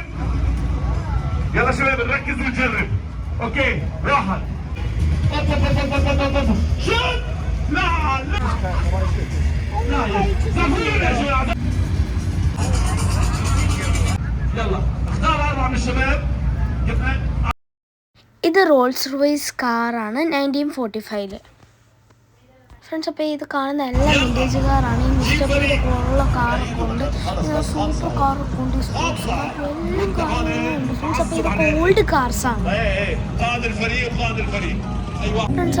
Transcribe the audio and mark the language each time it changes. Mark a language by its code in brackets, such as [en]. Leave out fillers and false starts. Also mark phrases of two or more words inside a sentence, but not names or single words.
[ar] يلا شباب نركز ونجرب. اوكي راحت شوت. لا لا لا يا جماعة. يلا اختار 4 من الشباب. [ml] ഇത് റോൾസ് റോയ്സ് കാറാണ് 1945 ഫ്രണ്ട്സ്. അപ്പോൾ ഇത് കാണുന്ന എല്ലാ [en] vintage car. [ml] ഈ മിസ്റ്റർ ബീൻ്റെ പോലുള്ള കാറൊക്കെ ഉണ്ട്, [en] super car [ml] ഉണ്ട്, [en] sports car [ml] എല്ലാം കാറുകളുണ്ട് ഫ്രണ്ട്സ്. അപ്പോൾ ഇതൊക്കെ [en] old cars [ml] ഫ്രണ്ട്സ്.